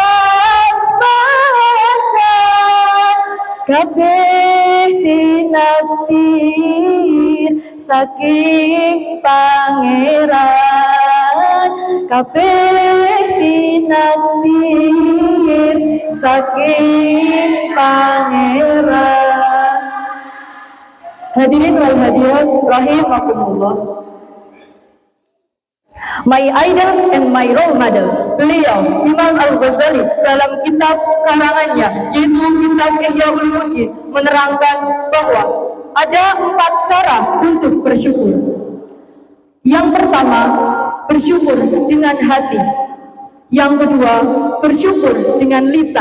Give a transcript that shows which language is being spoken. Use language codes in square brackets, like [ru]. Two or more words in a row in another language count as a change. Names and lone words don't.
[jv] pas-pasan kabeh tinakdir saking pangeran, kabeh tinakdir saking pangeran. [ar] حاضرين والحاضرات رحمكم الله. [en] My idol and my role model, [id] beliau Imam Al-Ghazali dalam kitab karangannya yaitu kitab Ihya Ulumuddin menerangkan bahwa ada 4 cara untuk bersyukur. Yang pertama, bersyukur dengan hati. Yang kedua, bersyukur dengan lisan.